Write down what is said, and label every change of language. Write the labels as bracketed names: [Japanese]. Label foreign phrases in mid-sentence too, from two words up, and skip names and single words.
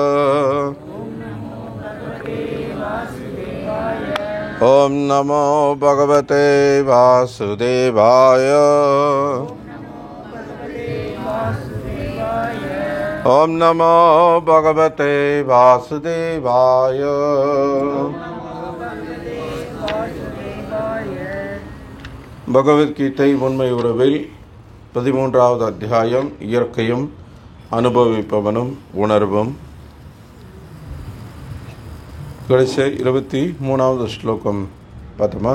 [Sanskrit] ओम नमो भगवते वासुदेवाय। ओम नमो भगवते वासुदेवाय। [Tamil] பகவத்கீதை உண்மை உறவில் 13வது அத்தியாயம் இயற்கையும் அனுபவிப்பவனும் உணர்வும். கடைசி 23வது ஸ்லோகம் பார்த்தோமா?